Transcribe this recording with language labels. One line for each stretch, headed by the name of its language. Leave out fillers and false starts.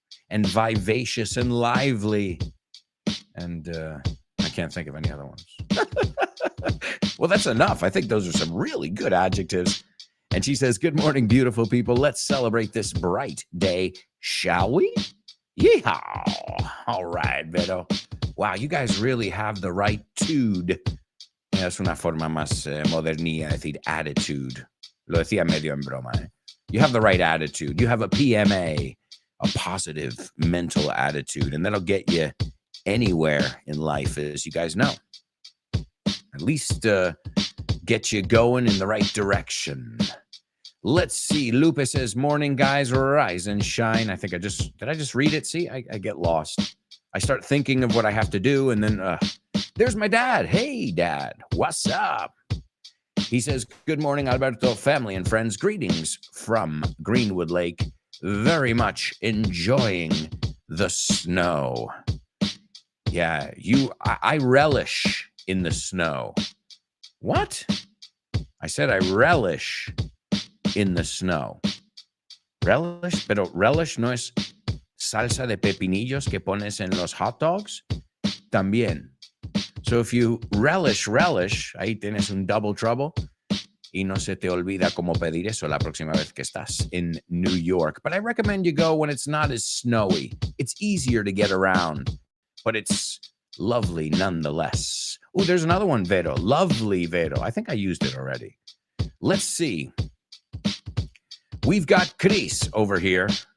English: And vivacious and lively. And I can't think of any other ones. Well, that's enough. I think those are some really good adjectives. And she says, good morning, beautiful people. Let's celebrate this bright day, shall we? Yeehaw. All right, Vero. Wow, you guys really have the right tude.
Spanish: Es una forma más modernilla de decir attitude. Lo decía medio en broma.
English: You have the right attitude. You have a PMA, a positive mental attitude, and that'll get you anywhere in life, as you guys know. At least get you going in the right direction. Let's see. Lupe says, morning, guys, rise and shine. Did I just read it? See, I get lost. I start thinking of what I have to do, and then there's my dad. Hey, Dad, what's up? He says, good morning, Alberto, family and friends. Greetings from Greenwood Lake. Very much enjoying the snow. Yeah, I relish in the snow. What? I said I relish in the snow.
Spanish: Relish, pero relish no es salsa de pepinillos que pones en los hot dogs. También.
English: So if you relish,
Spanish: ahí tienes un
English: double trouble.
Spanish: Y no se te olvida cómo pedir eso la próxima vez que estás in New York.
English: But I recommend you go when it's not as snowy. It's easier to get around, but it's lovely nonetheless. Oh, there's another one, Vero. Lovely, Vero. I think I used it already. Let's see. We've got Chris over here.